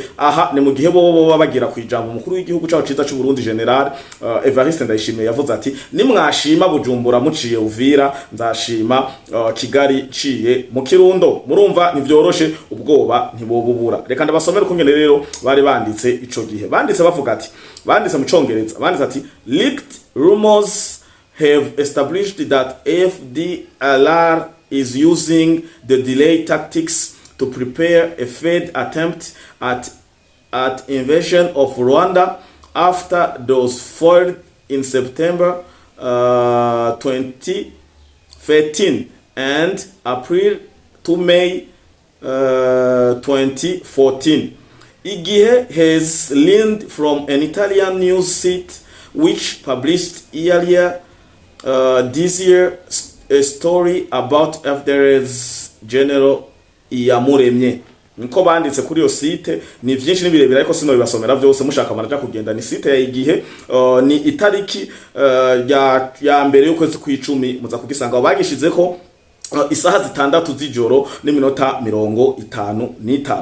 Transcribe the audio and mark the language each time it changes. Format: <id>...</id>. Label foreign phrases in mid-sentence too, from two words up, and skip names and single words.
<rn>Aha ni mu gihe bo bagira kwijambo umukuru w'igihugu cyacu ciza cy'u Burundi General Evariste Ndayishimiye yavuze ati nimwashima Bujumbura muciye Uvira, nzashima Kigali ciye mu Kirundo. Murumva ntivyoroshe, ubwoba ntibobubura. Reka ndabasomera ukungene rero bari banditse ico gihe. Banditse bavuga ati, banditse mu Congereza, banditse ati</rn> <en>leaked rumors have established that FDLR is using the delay tactics to prepare a failed attempt at invasion of Rwanda after those foiled in September 2013 and April to May 2014. Igihe has learned from an Italian news site which published earlier this year a story about FDLR's General Iyamuremye.</en> <rn>Niko banditse kuri yo site, ni vyinshi nibirebera ariko sino bibasomera vyose, mushaka maraja kugenda ni site ya Igihe. Ni itariki ya mbere y'ukwezi kw'icumi, muza kugisanga bagishizeko isaha zitandatu z'ijoro n'iminota 55.</rn>